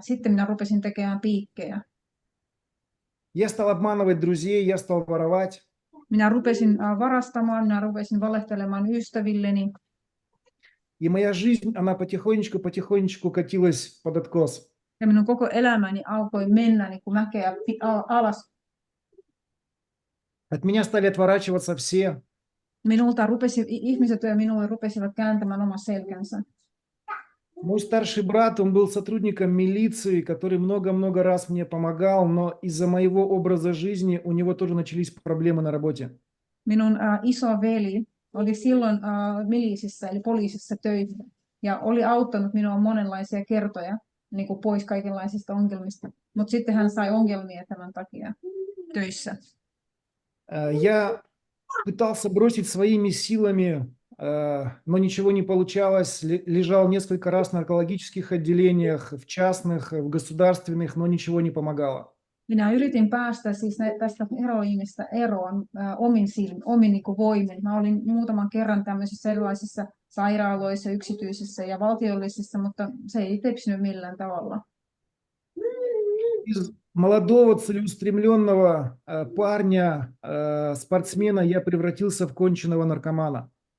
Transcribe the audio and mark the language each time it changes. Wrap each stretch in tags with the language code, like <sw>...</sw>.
<fi>Sitten minä rupesin tekemään piikkejä.</fi> <ru>Я стал обманывать друзей, я стал воровать.</ru> <fi>Minä rupesin varastamaan, minä rupesin valehtelemaan ystävilleni.</fi> <ru>И моя жизнь, она потихонечку катилась под откос.</ru> <fi>Ja minun koko elämäni alkoi mennä niin kuin mäkeä alas.</fi> <ru>От меня стали отворачиваться все.</ru> <fi>Ihmiset ja minulle rupesivat kääntämään oma selkänsä.</fi> <ru>Мой старший брат, он был сотрудником милиции, который много-много раз мне помогал, но из-за моего образа жизни у него тоже начались проблемы на работе.</ru> <fi>Minun iso veli oli silloin milisissä eli poliisissa töissä ja oli auttanut minua monenlaisia kertoja niin kuin pois kaikenlaisista ongelmista, mutta sitten hän sai ongelmia tämän takia töissä.</fi> <ru>Я пытался бросить своими силами, но ничего не получалось. Лежал несколько раз в наркологических отделениях, в частных, в государственных, но ничего не помогало.</ru> <fi>Minä yritin päästä siis tästä heroiinista eroon omin niin kuin voimin. Mä olin muutaman kerran tämmöisissä erilaisissa sairaaloissa, yksityisissä ja valtiollisissa, mutta se ei tepsinyt millään tavalla.</fi> <ru>Из молодого целеустремленного парня, спортсмена, я превратился в конченного наркомана.</ru>